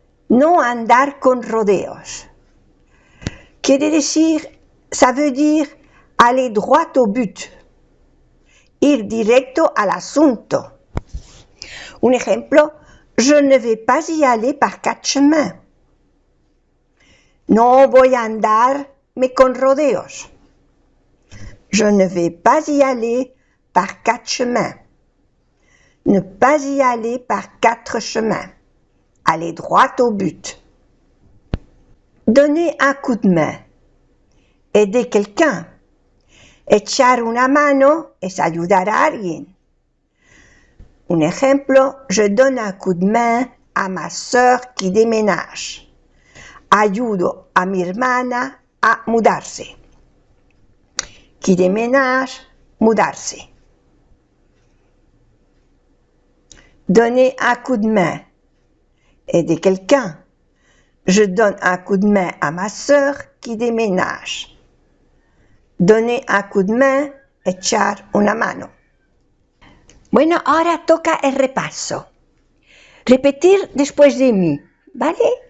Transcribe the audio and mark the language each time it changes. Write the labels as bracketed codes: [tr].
[es] No andar con rodeos. Quiere decir, [fr] ça veut dire aller droit au but. [es] Ir directo al asunto. Un ejemplo, [fr] je ne vais pas y aller par 4 chemins. [es] No voy a andarme con rodeos. [fr] Je ne vais pas y aller par 4 chemins. Ne pas y aller par 4 chemins. Aller droit au but. Donner un coup de main. Aider quelqu'un. [es] Echar una mano es ayudar a alguien. Un ejemplo, [fr] je donne un coup de main a ma sœur qui déménage. [es] Ayudo a mi hermana a mudarse. [fr] Qui déménage, [es] mudarse. [fr] Donner un coup de main. Aider quelqu'un. Je donne un coup de main à ma sœur qui déménage. Donner un coup de main, [es] echar una mano. Bueno, ahora toca el repaso. Repetir después de mí, ¿vale?